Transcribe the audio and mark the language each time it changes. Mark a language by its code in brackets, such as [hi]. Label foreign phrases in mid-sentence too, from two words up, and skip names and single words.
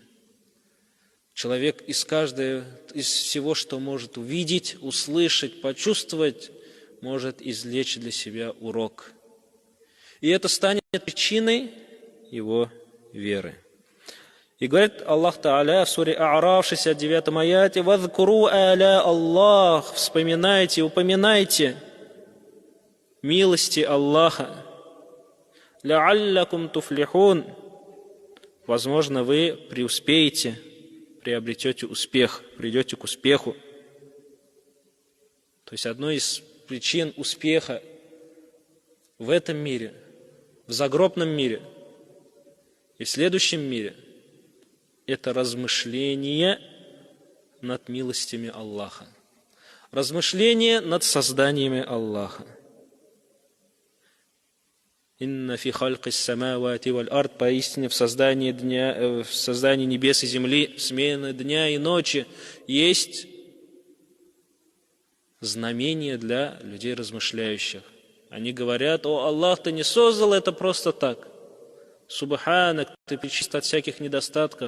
[ru] Человек из всего, что может увидеть, услышать, почувствовать, может извлечь для себя урок. И это станет причиной его веры. И говорит [ar] الله تعالى [ru] в суре А'раф, 69 аяте: [ar] «واذكروا آلاء الله», [ru] вспоминайте, упоминайте милости Аллаха. [ar] «لعلكم تفلحون», [ru] возможно, вы преуспеете, приобретете успех, придете к успеху. То есть одной из причин успеха в этом мире, в загробном мире и в следующем мире – это размышление над милостями Аллаха, размышление над созданиями Аллаха. [ar] «إن في خلق السماوات والأرض», [ru] поистине в создании небес и земли, смены дня и ночи есть знамение для людей размышляющих. Они говорят: «О Аллах, ты не создал это просто так. Субханак, ты пречист от всяких недостатков.